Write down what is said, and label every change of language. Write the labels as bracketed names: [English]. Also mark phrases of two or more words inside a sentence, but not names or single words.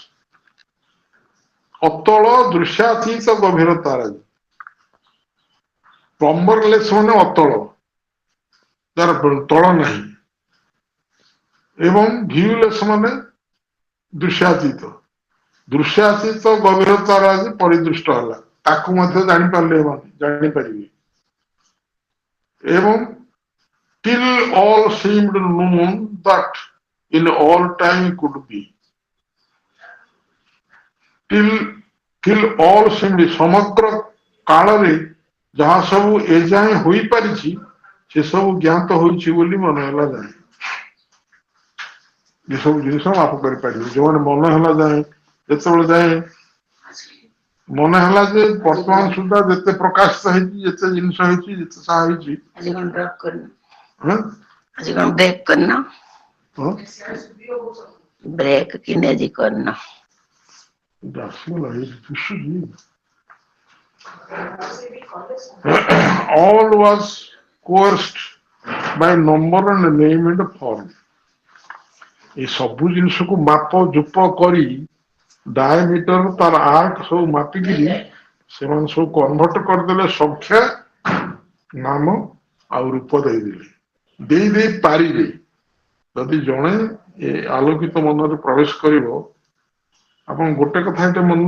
[Odia] ଅତଳ ଦୃଶ୍ୟାତୀତ ଗଭୀରତାର, ପ୍ଲମ୍ବରଲେସ୍ ମାନେ ଅତଳ, ତାର ତଳ ନାହିଁ, ଏବଂ ଭିଉଲେସ୍ ମାନେ ଦୃଶ୍ୟାତୀତ, ଦୃଶ୍ୟାତୀତ ଗଭୀରତାର ଆଜି ପରିଦୃଷ୍ଟ ହେଲା, ତାକୁ ମଧ୍ୟ ଜାଣିପାରିଲେ ଏମାନେ ଜାଣିପାରିବେ। ଏବଂ [English] till all seemed known that in all time could be, till all seemed [Odia] ସମଗ୍ର କାଳରେ ଯାହା ସବୁ ଏଯାଏଁ ହୋଇପାରିଛି ସେ ସବୁ ଜ୍ଞାତ ହୋଇଛି ବୋଲି ମନେ ହେଲା ଯାଏ, ଏସବୁ ଜିନିଷ ମାପ କରିପାରିବେ ଯୋଉମାନେ ମନେ ହେଲା ଯାଏ, ଯେତେବେଳେ ଯାଏ ମନେ ହେଲା ଯେ ବର୍ତ୍ତମାନ ସୁଦ୍ଧା ଯେତେ ପ୍ରକାଶିତ ହେଇଛି, ଯେତେ ଜିନିଷ ହେଇଛି, ଯେତେ ସାହା ହେଇଛି, ଆଜି କଣ ବ୍ରେକ୍ କରିନ? ହଁ ଆଜି କଣ ବ୍ରେକ୍ କରିନ? ହଁ ବ୍ରେକ୍ କିନେ ଆଜି କରିନ? ଆସିଗଲା ଏଇ ଦିଶୁଛି। [English] All was coerced by number and name and form, [Odia] এই ସବୁ ଜିନିଷକୁ ମାପ ଜୁପ କରି ଡାୟାମିଟର ତାର ଆର୍କ ସବୁ ମାପିକିରି ସେମାନେ ସବୁ କନଭର୍ଟ କରିଦେଲେ, ସଂଖ୍ୟା ନାମ ଆଉ ରୂପ ଦେଇ ପାରିବେ। ଯଦି ଜଣେ ଏ ଆଲୋକିତ ମନରେ ପ୍ରବେଶ କରିବ, ଆପଣ ଗୋଟେ କଥା ଏଟା ମନେ